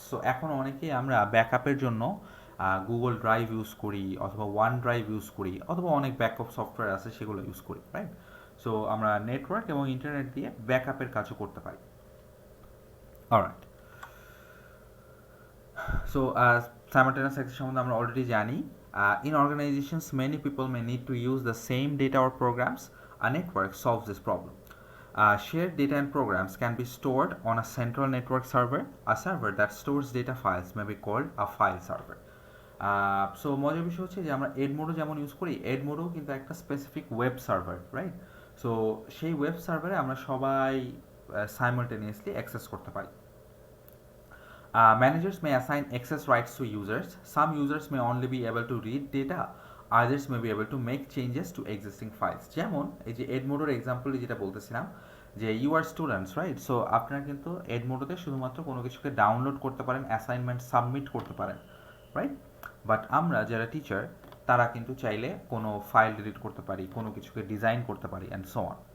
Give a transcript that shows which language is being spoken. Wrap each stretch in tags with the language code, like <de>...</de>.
<bn>So এখন অনেকেই আমরা ব্যাকআপের জন্য গুগল ড্রাইভ ইউজ করি অথবা ওয়ান ড্রাইভ ইউজ করি অথবা অনেক ব্যাকআপ সফটওয়্যার আছে সেগুলো ইউজ করি, রাইট? সো আমরা নেটওয়ার্ক এবং ইন্টারনেট দিয়ে ব্যাকআপের কাজও করতে পারি। অলরাইট, সো simultaneous access সম্বন্ধে আমরা অলরেডি জানি।</bn> <en>In organizations, many people may need to use the same data or programs. A network solves this problem. Shared data and programs can be stored on a central network server. A server that stores data files may be called a file server.</en> <bn>So মজার বিষয় হচ্ছে যে আমরা এডমোডো যেমন use করি, এডমোডো কিন্তু একটা specific web server, right? So সেই ওয়েব সার্ভারে আমরা সবাই সাইমালটেনিয়াসলি অ্যাক্সেস করতে পারি।</bn> <en>Managers may assign access rights to users. Some users may only be able to read data, others may be able to make changes to existing files.</en> <bn>যেমন এই যে এডমোডোর এক্সাম্পলে যেটা বলতেছিলাম যে</bn> <en>you are students,</en> <bn>right? So আপনারা কিন্তু এডমোডোতে শুধুমাত্র কোনো কিছুকে ডাউনলোড করতে পারেন, অ্যাসাইনমেন্ট সাবমিট করতে পারেন, রাইট? বাট আমরা যারা টিচার তারা কিন্তু চাইলে কোনো ফাইল ডিলিট করতে পারি, কোনো কিছুকে ডিজাইন করতে পারি,</bn> <en>And so on.</en>